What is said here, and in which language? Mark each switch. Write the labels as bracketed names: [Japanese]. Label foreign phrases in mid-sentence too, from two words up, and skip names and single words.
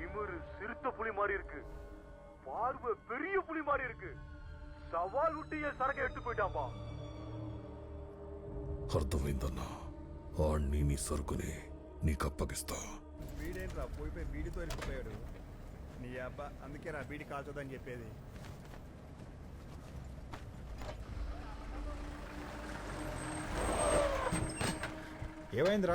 [Tamil] பேரு சிறுத்த புலி மாதிரி இருக்கு, பார்வை பெரிய புலி மாதிரி இருக்கு. సవాల్ ఉట్టి సరక ఎట్టు పోయిటాంబా. [Telugu] అర్థమైందన్నా. ఆణ్ణి నీ సరుకుని నీకు అప్పగిస్తా. వీడేంట్రా పోయిపోయి బీడితో వెళ్ళిపోయాడు. నీ అబ్బా అందుకే రా బీడి కాల్చొద్దని చెప్పేది. ఏమైందిరా?